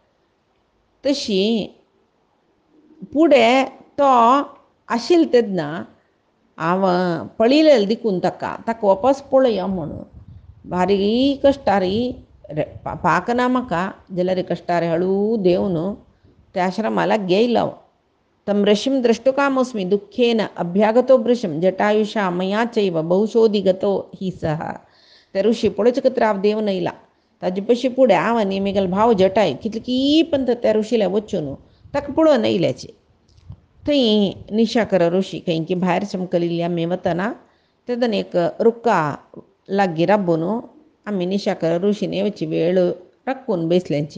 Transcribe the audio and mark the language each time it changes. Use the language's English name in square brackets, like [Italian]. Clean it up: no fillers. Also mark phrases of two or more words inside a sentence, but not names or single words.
[Konkani] तशी फुडें तो आशिल्लो तेन्ना हांव पळयलेलें देखून ताका वापस पळया म्हणून भारी कश्टारी पाक ना म्हाका जाल्यार कश्टारी हळू देवन त्या आश्रमाला गेयलो. [Sanskrit] तम ऋषिं द्रष्टुकामोस्मि दुःखेन अभ्यागतो भृशं जटायुषा मया चैव बहुशोधिगतो हि सः. [Konkani] त्या ऋषी पळोवचे खातीर हांव देवन येयला. ताजे पयशे फुडें हांव आनी म्हगेलो भाव जटाय कितली पण त्या ऋषीला वचून ताका पळोवन येयल्याची. थंय निशाकर ऋषी खंय भायर समकलिल्ली आमी वतना तेदन एक रुक्का लागीं राबून आमी निशाकर ऋषीन येवची वेळ राखून बसल्यांची.